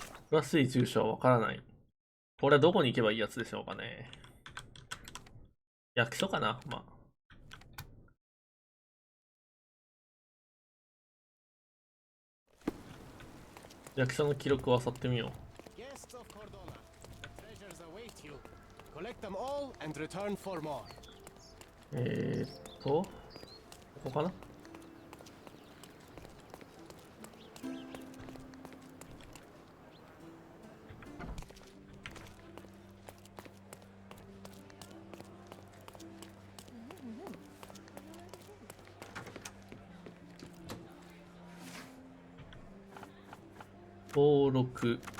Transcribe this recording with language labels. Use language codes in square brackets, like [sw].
[ja] 詳しい住所はわからない。これはどこに行けばいいやつでしょうかね。役所かなまあ。役所の記録を漁ってみよう。 [en] Guests of Cordona, the treasures await you. Collect them all and return for more. [ja] ここかな登録